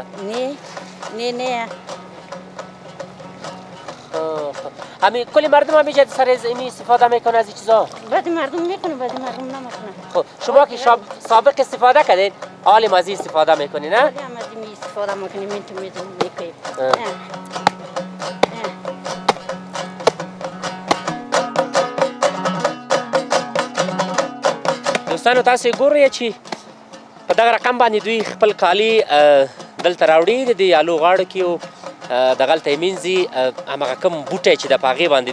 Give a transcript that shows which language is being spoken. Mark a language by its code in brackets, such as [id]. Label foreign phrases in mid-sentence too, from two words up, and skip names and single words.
[fa] نه همین کلی مردم هم اینجا سر اینی استفاده میکنه از این چیزا؟ بعضی مردم میکنه بعضی مردم نمیکنه. خب شما که سابق استفاده کردین حالی مازی استفاده میکنی نه؟ حالی مازی استفاده میکنیم این تو میکنیم. [ps] دوستانو تاسو ګورئ چې په دغه رقم باندې دوی خپل کالي دلته راوړي د دې یالو غاړو کې او دغلته یې مینځي هماغه کوم بوټی چې د په هغې باندې